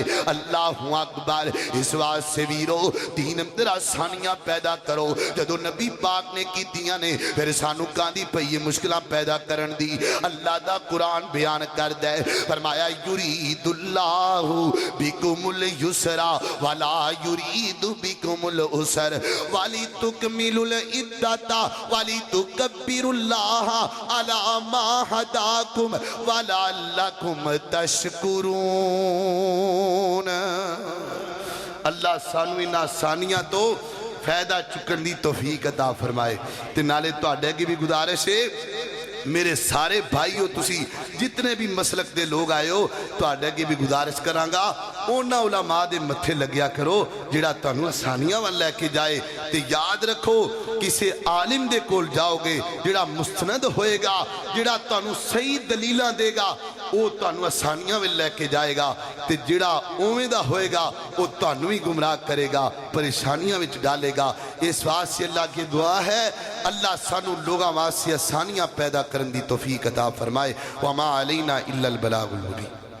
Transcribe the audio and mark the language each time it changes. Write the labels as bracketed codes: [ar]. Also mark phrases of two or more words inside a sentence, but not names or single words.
[ar] الله أكبر. [pa] اس واسطے ویرو دین اندر آسانیاں پیدا کرو. جدوں نبی پاک نے کیتیاں نے، فیر سانوں کاہندی پئی مشکلاں پیدا کرن دی. اللہ دا قرآن بیان کردا ہے، فرمایا [ar] يريد الله بكم اليسر ولا يريد بكم العسر ولتكملوا العدة ولتكبروا الله على ما هداكم ولعلكم تشكرون. [pa] اللہ سانوں انہاں آسانیاں توں فائدہ چکن کی توفیق عطا فرمائے. تے نالے تہاڈے اگے وی گزارش ہے، میرے سارے بھائیو تسی جتنے وی مسلک دے لوک آئے ہو، تہاڈے اگے وی گزارش کراں گا ਉਹਨਾਂ ਉਲਮਾ ਦੇ ਮੱਥੇ ਲੱਗਿਆ ਕਰੋ ਜਿਹੜਾ ਤੁਹਾਨੂੰ ਆਸਾਨੀਆਂ ਵੱਲ ਲੈ ਕੇ ਜਾਏ। ਤੇ ਯਾਦ ਰੱਖੋ ਕਿਸੇ ਆਲਿਮ ਦੇ ਕੋਲ ਜਾਓਗੇ ਜਿਹੜਾ ਮੁਸਤਨਦ ਹੋਏਗਾ, ਜਿਹੜਾ ਤੁਹਾਨੂੰ ਸਹੀ ਦਲੀਲਾਂ ਦੇਗਾ, ਉਹ ਤੁਹਾਨੂੰ ਆਸਾਨੀਆਂ ਵੱਲ ਲੈ ਕੇ ਜਾਏਗਾ। ਤੇ ਜਿਹੜਾ ਉਵੇਂ ਦਾ ਹੋਏਗਾ ਉਹ ਤੁਹਾਨੂੰ ਵੀ ਗੁੰਮਰਾਹ ਕਰੇਗਾ, ਪਰੇਸ਼ਾਨੀਆਂ ਵਿੱਚ ਡਾਲੇਗਾ। ਇਸ ਵਾਸਤੇ [ur] اللہ کی دعا ہے [pa] اللہ سانو لوگاں واسطے آسانیاں پیدا کرن دی توفیق عطا فرمائے۔ [ar] وما علینا الا البلاغ المبین۔